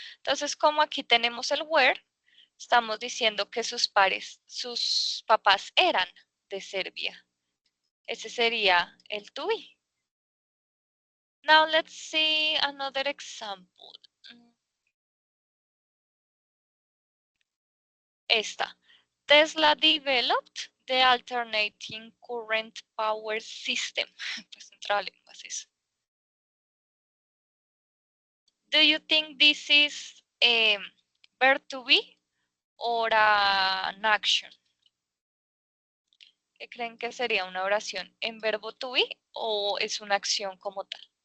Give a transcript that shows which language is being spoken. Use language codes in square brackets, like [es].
[es] Entonces, como aquí tenemos el were, estamos diciendo que sus papás eran de Serbia. Ese sería el to be. [en] Now let's see another example. [es] Esta. [en] Tesla developed the alternating current power system. [es] Pues en trabalenguas eso. [en] Do you think this is a verb to be or an action? [es] ¿Qué creen que sería una oración en verbo to be o es una acción como tal?